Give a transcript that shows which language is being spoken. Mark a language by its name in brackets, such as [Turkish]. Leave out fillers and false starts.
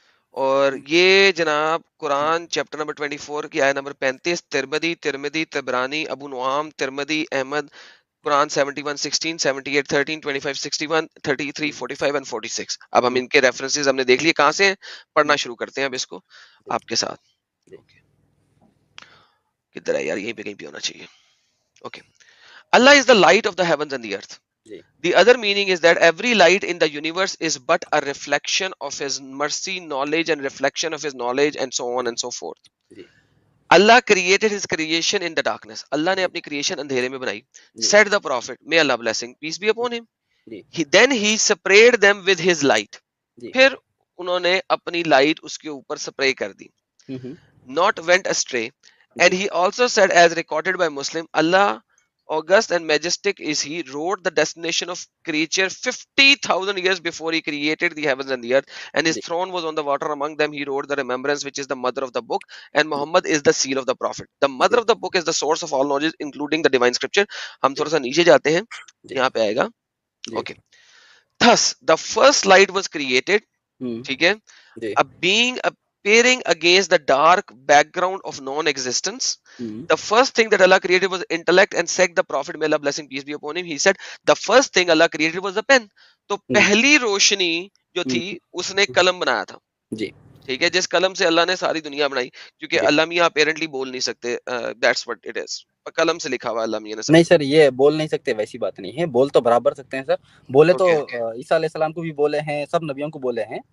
[Urdu] اور یہ جناب قرآن چیپٹر نمبر 24 کی آیت number 35, Tirmidhi, Tabarani, Abu نعام, Tirmidhi, Ahmad, Quran 71, 16, 78, 13, 25, 61, 33, 45 and 46. اب ہم ان کے ریفرنسز ہم نے دیکھ لیے کہاں سے ہیں, پڑھنا شروع کرتے ہیں اب اس کو آپ کے ساتھ. کدھر ہے یار, یہیں پہ کہیں پہ ہونا چاہیے. Okay. [English] Allah is the light of the heavens and the earth. The other meaning is that every light in the universe is but a reflection of His mercy, knowledge, and reflection of His knowledge, and so on and so forth. Allah created His creation in the darkness. [Urdu] Allah نے اپنی creation اندھیرے میں بنائی. [English] Said the Prophet, may Allah blessing, peace be upon him. Then He sprayed them with His light. [Urdu] پھر انہوں نے اپنی light اس کے اوپر سپرے کر دی. [English] Not went astray. And He also said, as recorded by Muslim, Allah august and majestic is He, wrote the destination of creature 50,000 years before He created the heavens and the earth, and His throne was on the water. Among them He wrote the remembrance, which is the mother of the book, and Muhammad is the seal of the prophet. The mother of the book is the source of all knowledge, including the divine scripture. [Urdu] ہم تھوڑا سا نیچے جاتے ہیں, یہاں پہ آئے گا. [English] Okay. Thus the first light was created, [Urdu] ٹھیک ہے, [English] a being appearing against the dark background of non-existence. The first thing that Allah created was intellect, and said the Prophet, may Allah blessing peace be upon him, he said the first thing Allah created was the pen. [Urdu] تو پہلی روشنی جو تھی اس نے قلم بنایا تھا. جی ٹھیک ہے, جس قلم سے اللہ نے ساری دنیا بنائی, کیونکہ اللہ میاں اپیرنٹلی بول نہیں سکتے, [English] that's what it is. [Urdu] قلم سے لکھا ہوا اللہ میاں نے. نہیں سر یہ بول نہیں سکتے ویسی بات نہیں ہے, بول تو برابر سکتے ہیں سر. بولے تو عیسیٰ علیہ السلام کو بھی بولے ہیں, سب نبیوں کو بولے ہیں.